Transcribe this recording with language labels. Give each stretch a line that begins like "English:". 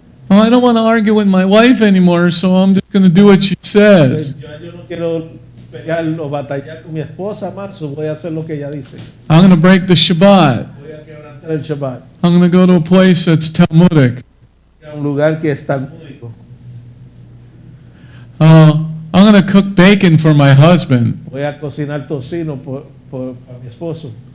English: Oh, I don't want to argue with my wife anymore, so I'm just going to do what she says.
Spanish: Yo no quiero pelear o batallar con mi esposa más, so voy a hacer lo que ella dice.
English: I'm going to break the Shabbat.
Spanish: Voy a quebrantar el Shabbat.
English: I'm going to go to a place that's Talmudic.
Spanish: A un lugar que es talmúdico.
English: Oh, I'm going to cook bacon for my husband.
Spanish: Voy a cocinar tocino para mi esposo.